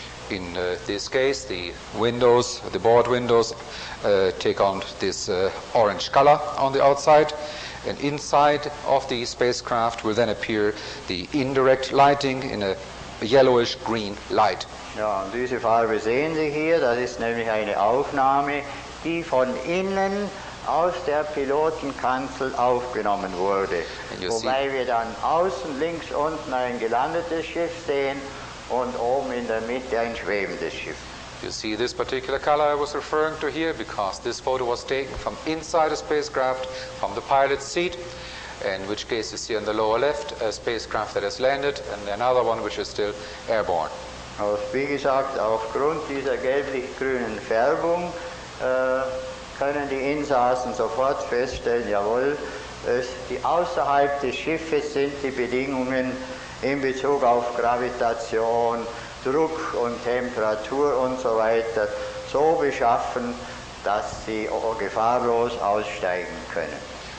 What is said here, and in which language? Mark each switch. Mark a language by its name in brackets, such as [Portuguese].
[English] In this case, the board windows take on this orange color on the outside, and inside of the spacecraft will then appear the indirect lighting in a yellowish-green light. [German] Ja, und diese Farbe sehen Sie hier, das ist nämlich eine Aufnahme, die von innen aus der Pilotenkanzel aufgenommen wurde. Wobei wir dann außen links unten ein gelandetes Schiff sehen und oben in der Mitte ein schwebendes Schiff. [English] You see this particular color I was referring to here because this photo was taken from inside a spacecraft, from the pilot's seat, in which case you see on the lower left a spacecraft that has landed and another one which is still airborne. [German] Wie gesagt, aufgrund dieser gelblich-grünen Färbung können die Insassen sofort feststellen, jawohl, die außerhalb des Schiffes sind die Bedingungen in Bezug auf Gravitation, Druck und Temperatur und so weiter so beschaffen, dass sie gefahrlos aussteigen können.